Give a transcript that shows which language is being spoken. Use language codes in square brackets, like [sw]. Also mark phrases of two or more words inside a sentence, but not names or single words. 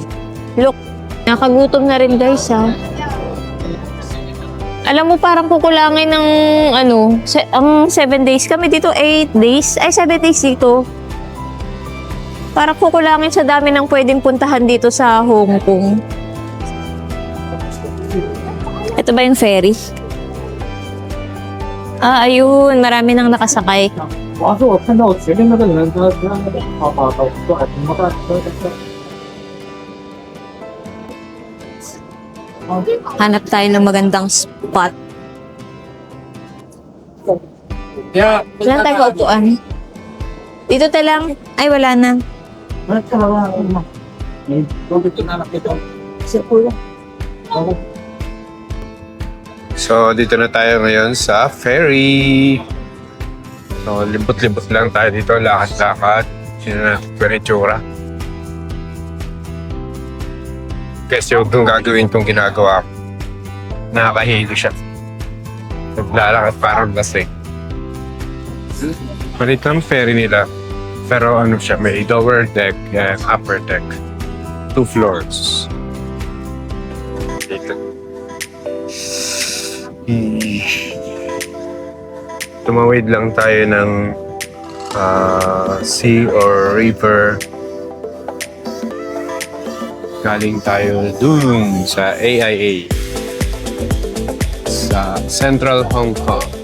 [tl] Look, nakagutom na rin guys ha. Alam mo parang kukulangin ng ang 7 days kami dito, 8 days. Ay, 7 days dito. Parang kukulangin sa dami ng pwedeng puntahan dito sa Hong Kong. Ito ba yung ferry? Ah, ayun. Marami nang nakasakay. [zh] 主要是我看到前面那个人，他跑过来，怎么办？ [tl] Hanap tayo ng magandang spot. 呀， Saan tayo kaupuan? Dito tayo lang. Ay, wala na. [zh] 你都被拿了，别动。 [tl] So, dito na tayo ngayon sa ferry. So, libot-libot lang tayo dito, lakad-lakad. Yun na, itsura. Kasi huwag nung gagawin itong ginagawa ko. Nakakahilo siya. Naglalakad parang lasing. Malit lang ferry nila. Pero ano siya, may [en] lower deck and upper deck. [tl] 2 floors. Dito. Tumawid lang tayo ng [en] sea or river. [tl] Galing tayo dun sa AIA sa Central Hong Kong.